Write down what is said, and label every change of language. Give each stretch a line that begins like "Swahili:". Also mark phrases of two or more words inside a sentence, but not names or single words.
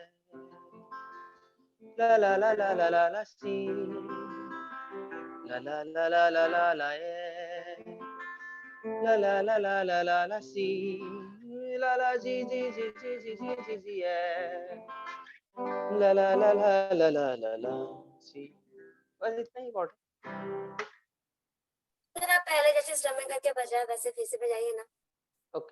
Hindi: ला ला ला ला ला ला ला, सी, ला ला ला ला ला ला ला, ए, ला ला ला ला ला ला ला, सी, ला ला जी जी जी जी जी जी जी जी, ए, ला ला ला ला ला ला ला ला, सी। बस इतना ही कॉर्ड। सर आप पहले जैसे स्ट्रमिंग करके बजाया वैसे फिर से बजाइए ना।